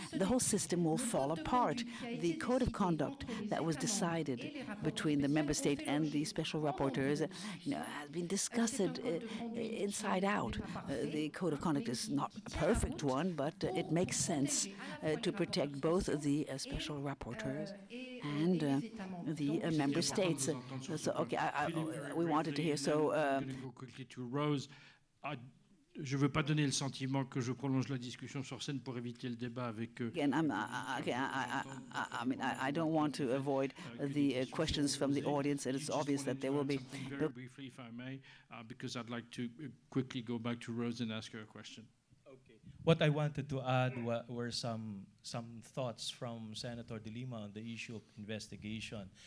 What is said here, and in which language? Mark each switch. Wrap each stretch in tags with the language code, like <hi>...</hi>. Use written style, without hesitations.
<en>The whole system will fall apart. The code of conduct that was decided between the member state and the special rapporteurs has been discussed inside out. The code of conduct is not a perfect one, but it makes sense to protect both the special rapporteurs and the member states. So, okay, we wanted to hear. So, quickly to Rose.</en> <fr>Je ne veux pas donner le sentiment que je prolonge la discussion sur scène pour éviter le débat avec eux.</fr> <en>Again, I mean, I don't want to avoid the questions from the audience, and it's obvious that there will be. Very briefly, if I may, because I'd like to quickly go back to Rose and ask her a question. Okay. What I wanted to add were some thoughts from Senator De Lima on the issue of investigation.</en>